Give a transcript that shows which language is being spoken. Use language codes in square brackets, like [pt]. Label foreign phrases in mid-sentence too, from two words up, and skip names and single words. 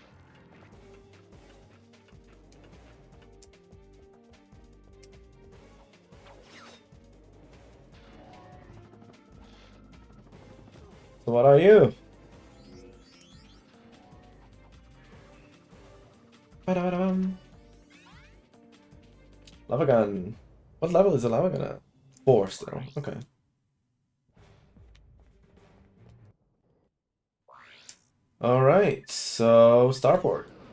[en] So what are you? Ba-da-ba-dum. Lava gun. What level is the lava gun at? 4 still. Okay. Alright, so starport.